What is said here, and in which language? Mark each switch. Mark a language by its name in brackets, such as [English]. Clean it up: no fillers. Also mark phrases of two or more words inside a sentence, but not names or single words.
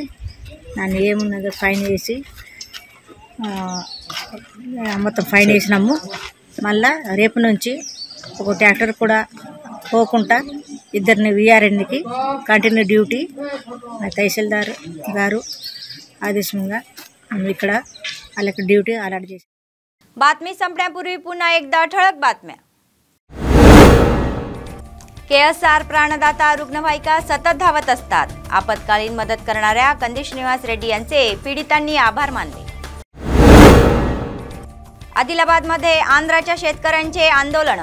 [Telugu] దాన్ని ఏమున్నదో ఫైన్ వేసి మొత్తం ఫైన్ వేసినాము. మళ్ళా రేపు నుంచి ఒక ట్రాక్టర్ కూడా పోకుండా 2 VRNకి [English] continue duty [Telugu] తహసీల్దార్ గారు आदेशंगा ఇక్కడ వాళ్ళకి [English] duty allot [Telugu] చేసి. [Marathi] बातमी संपण्यापूर्वी पुन्हा एकदा ठळक बातम्या. KSR प्राणदाता रुग्णवाहिका सतत धावत असतात. आपत्कालीन मदत करणाऱ्या कंदी श्रीनिवास रेड्डी यांचे पीडितांनी आभार मानले. आदिलाबादमध्ये आंध्राच्या शेतकऱ्यांचे आंदोलन.